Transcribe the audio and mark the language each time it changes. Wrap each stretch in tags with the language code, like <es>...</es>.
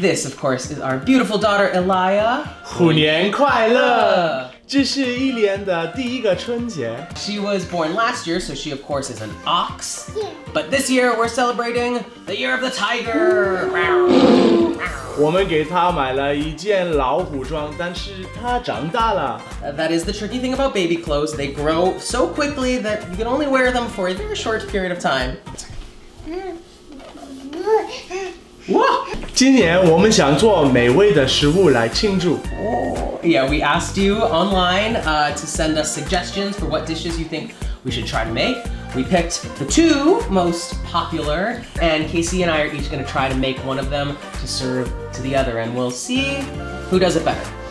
<en>This, of course, is our beautiful daughter, Elia.</en> <zh>虎年快乐！这是一年的第一个春节。</zh> <en>She was born last year, so she, of course, is an ox. But this year, we're celebrating the year of the tiger.</en> <zh>我们给她买了一件老虎装，但是她长大了。</zh> <en>That is the tricky thing about baby clothes. They grow so quickly that you can only wear them for a very short period of time. 哇！</en> <zh>今年我们想做美味的食物来庆祝。</zh> <en>Yeah, we asked you online to send us suggestions for what dishes you think we should try to make. We picked the two most popular, and Casey and I are each gonna try to make one of them to serve to the other, and we'll see who does it better.</en>